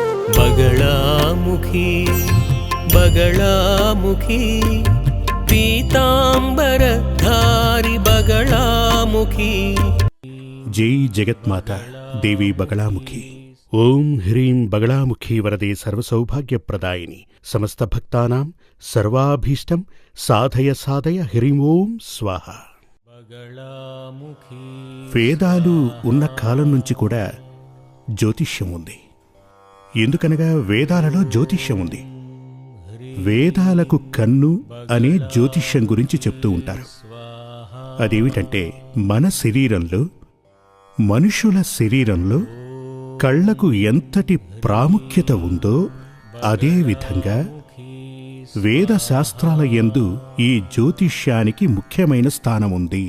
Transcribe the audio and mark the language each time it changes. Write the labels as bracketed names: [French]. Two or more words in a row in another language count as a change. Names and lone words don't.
[Sanskrit] बगलामुखी बगलामुखी पीतांबरधारी बगलामुखी। जय जगत्माता देवी बगलामुखी। ओं ह्रीं बगलामुखी वरदे सर्वसौभाग्यप्रदायिनी समस्त भक्तानां सर्वाभीष्टं साधय साधय ह्रीं ओं स्वाहा। [Telugu] వేదాలు ఉన్న కాలం నుంచి కూడా జ్యోతిష్యం ఉంది. ఎందుకనగా వేదాలలో జ్యోతిష్యం ఉంది. వేదాలకు కన్ను అనే జ్యోతిష్యం గురించి చెప్తూ ఉంటారు. అదేమిటంటే మన శరీరంలో, మనుషుల శరీరంలో కళ్లకు ఎంతటి ప్రాముఖ్యత ఉందో అదేవిధంగా వేద శాస్త్రాల యందు ఈ జ్యోతిష్యానికి ముఖ్యమైన స్థానం ఉంది.